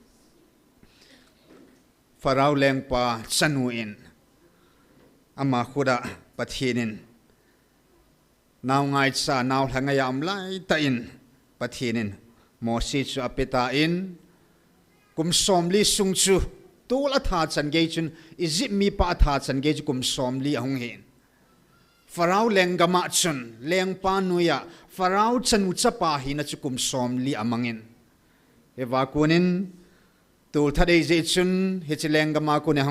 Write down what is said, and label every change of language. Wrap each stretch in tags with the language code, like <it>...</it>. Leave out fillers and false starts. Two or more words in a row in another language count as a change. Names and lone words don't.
<tcz>farau leng pa chanuin ama khuda pathinin naw ngai cha naw thangayam lai ta in pathinin mo si chu apeta in kum somli sung chu tula tha chan ge chun izip mi pa tha chan ge kum somli ahung hin farau leng gama chun leng pa nuya farau chan ucha pa hi na chu kum somli amangin ewa kunin tul thadei je chun hichileng gama ko ne</tcz>